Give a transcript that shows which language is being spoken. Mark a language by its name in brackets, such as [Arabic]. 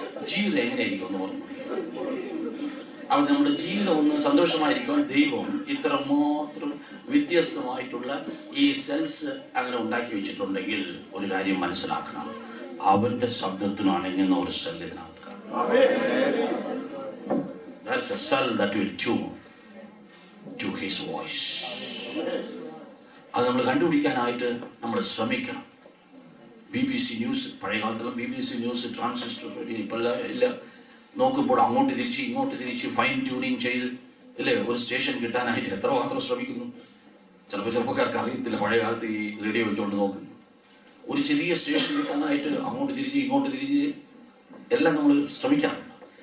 [Malayalam] ജീവിതം എങ്ങനെയായിരിക്കും ഒന്ന് ഓർമ്മ? അവൻ നമ്മുടെ ജീവിതം ഒന്ന് സന്തോഷമായിരിക്കുവാൻ ദൈവം ഇത്രമാത്രം വ്യത്യസ്തമായിട്ടുള്ള ഈ സെൽസ് അങ്ങനെ ഉണ്ടാക്കി വെച്ചിട്ടുണ്ടെങ്കിൽ ഒരു കാര്യം മനസ്സിലാക്കണം, അവന്റെ ശബ്ദത്തിനാണ് ഇങ്ങനെ ഒരു സെൽ ഇതിനകത്ത് കാണും. [English] That's a cell that will tune to his voice. [Malayalam] അത് നമ്മൾ കണ്ടുപിടിക്കാനായിട്ട് നമ്മൾ ശ്രമിക്കണം. BBC ന്യൂസ്, പഴയ കാലത്തുള്ള BBC ന്യൂസ്, ട്രാൻസിസ്റ്റർ റേഡിയോ, ഇപ്പോൾ എല്ലാം നോക്കുമ്പോൾ അങ്ങോട്ട് തിരിച്ച് ഇങ്ങോട്ട് തിരിച്ച് ഫൈൻ ട്യൂണിങ് ചെയ്ത്, അല്ലേ, ഒരു സ്റ്റേഷൻ കിട്ടാനായിട്ട് എത്രമാത്രം ശ്രമിക്കുന്നു. ചിലപ്പോൾ ചെറുപ്പക്കാർക്ക് അറിയത്തില്ല, പഴയ കാലത്ത് ഈ റേഡിയോ വെച്ചുകൊണ്ട് നോക്കുന്നു. ഒരു ചെറിയ സ്റ്റേഷൻ കിട്ടാനായിട്ട് അങ്ങോട്ട് തിരിഞ്ഞ് ഇങ്ങോട്ട് തിരിഞ്ഞ് എല്ലാം നമ്മൾ ശ്രമിക്കാറുണ്ട്.